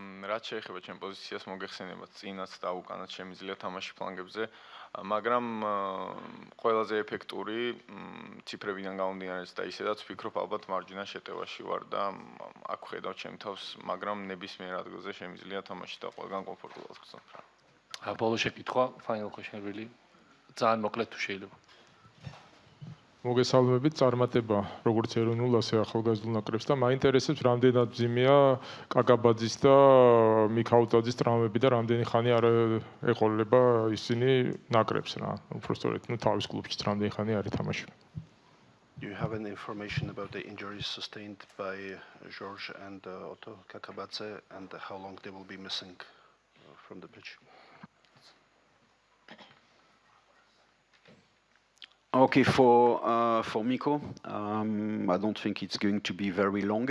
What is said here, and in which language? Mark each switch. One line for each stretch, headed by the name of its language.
Georgian: რაც შეეხება ჩემ პოზიციას მოგეხსენებათ წინაც და უკანაც შემიძლია თამაში ფლანგებზე, მაგრამ ყველაზე ეფექტური ციფრებიდან გამომდინარეც და ისედაც ვფიქრობ ალბათ მარჯვენა შეტევაში ვარ და აქ ხედავ ჩემ თავს, მაგრამ ნებისმიერ ადგილზე შემიძლია თამაში და ყველგან კომფორტულად ვხსნათ რა. ბოლო შეკითხვა,
English: final question really.
Georgian: ძალიან მოკლედ თუ შეიძლება. მოგესალმებით, წარმატება როგორც ეროვნულ, ასე ახალგაზრდულ ნაკრებს და მაინტერესებს რამდენად მძიმეა კაკაბაძის და მიქაუტაძის ტრამვები და რამდენი ხანი არ ეყოლება ისინი ნაკრებს რა. უბრალოდ თავის კლუბშიც რამდენი ხანი არ ითამაშება.
English: Do you have any information about the injuries sustained by George and Otto Kakabadze and how long they will be missing from the pitch? Okay, for Miko, I don't think it's going to be very long.